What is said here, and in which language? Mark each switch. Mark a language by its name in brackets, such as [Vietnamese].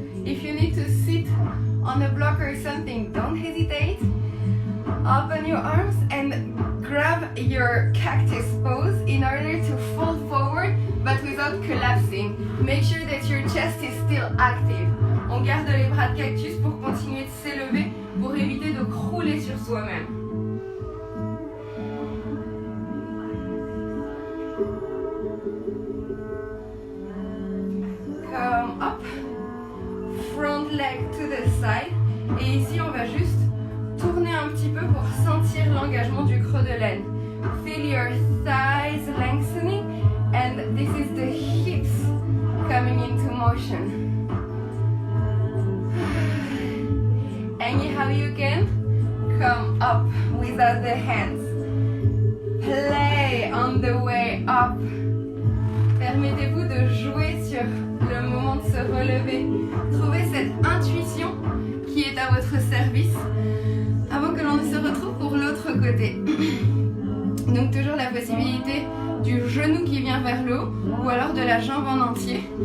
[English] If you need to sit on a block or something, don't hesitate. Open your arms and grab your cactus pose in order to fall forward but without collapsing. Make sure that your chest is still active. [French] On garde les bras de cactus pour continuer de s'élever pour éviter de crouler sur soi-même. [English] Come up. Front leg to the side. [French] Et ici, on va juste tourner un petit peu pour sentir l'engagement du creux de l'aine. [English] Feel your thighs lengthening, and this is the hips coming into motion. Anyhow you can, come up without the hands. Play on the way up. [French] Permettez-vous de jouer sur le moment de se relever. Trouvez cette intuition qui est à votre service avant que l'on ne se retrouve pour l'autre côté. Donc toujours la possibilité du genou qui vient vers le haut ou alors de la jambe en entier.